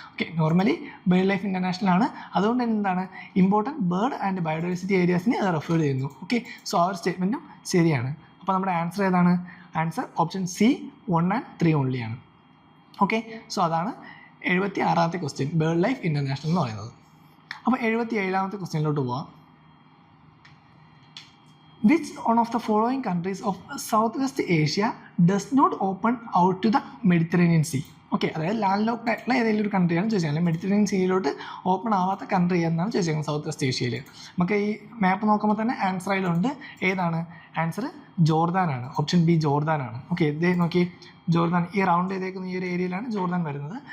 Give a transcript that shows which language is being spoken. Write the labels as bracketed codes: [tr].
[ml] Okay, normally bird life international ആണ്, അതുകൊണ്ട് തന്നെ എന്താണ് ഇമ്പോർട്ടൻറ്റ് ബേർഡ് ആൻഡ് ബയോഡൈവേഴ്സിറ്റി ഏരിയാസിനെ അത് റെഫർ ചെയ്യുന്നു. ഓക്കെ, സോ ആ ഒരു സ്റ്റേറ്റ്മെൻറ്റും ശരിയാണ്. അപ്പോൾ നമ്മുടെ ആൻസർ ഏതാണ്? Answer option C 1 and 3 only ആണ്. ഓക്കെ, സോ അതാണ് 76ാമത്തെ ക്വസ്റ്റ്യൻ, ബേർഡ് ലൈഫ് ഇൻ്റർനാഷണൽ എന്ന് പറയുന്നത്. അപ്പോൾ 77ാമത്തെ ക്വസ്റ്റ്യനിലോട്ട് പോവാം. [en] Which one of the following countries of Southwest Asia does not open out to the Mediterranean Sea? [ml] Okay, അതായത് ലാൻഡ് ലോക്ക്ഡ് ആയിട്ടുള്ള ഏതെങ്കിലും ഒരു കൺട്രിയാണ് ചോദിച്ചത്. മെഡിറ്ററേനിയൻ സീയിലോട്ട് ഓപ്പൺ ആവാത്ത കൺട്രി എന്നാണ് ചോദിച്ചത് സൗത്ത് വെസ്റ്റ് ഏഷ്യയിൽ. നമുക്ക് ഈ മാപ്പ് നോക്കുമ്പോൾ തന്നെ ആൻസർ അതിലുണ്ട്. ഏതാണ് ആൻസർ? ജോർദാനാണ്. Option B ജോർദാനാണ്. ഓക്കെ, ഇതേ നോക്കി, ജോർദാൻ ഈ റൗണ്ട് ചെയ്തേക്കുന്ന ഈ ഒരു ഏരിയയിലാണ് ജോർദാൻ വരുന്നത്.